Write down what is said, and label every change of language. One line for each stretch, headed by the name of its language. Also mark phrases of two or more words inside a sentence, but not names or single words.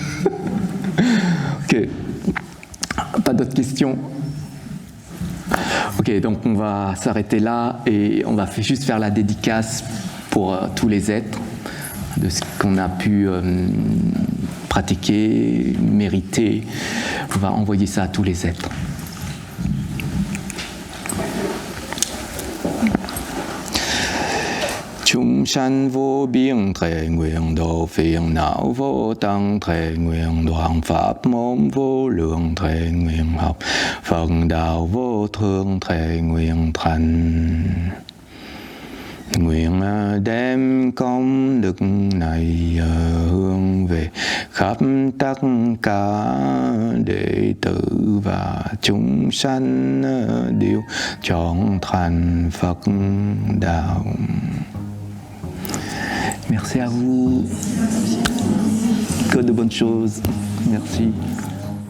French: OK. Pas d'autres questions? Ok, donc on va s'arrêter là et on va juste faire la dédicace pour tous les êtres de ce qu'on a pu pratiquer, mériter. On va envoyer ça à tous les êtres.
Vietnamese: Chúng sanh vô biên thệ nguyện độ phiền não vô tăng thệ nguyện đoạn pháp môn vô lượng thệ nguyện học Phật đạo vô thương thệ nguyện thành. Nguyện đem công đức này hướng về khắp tất cả đệ tử và chúng sanh đều chọn thành Phật đạo.
French: Merci à vous. Que de bonnes choses. Merci.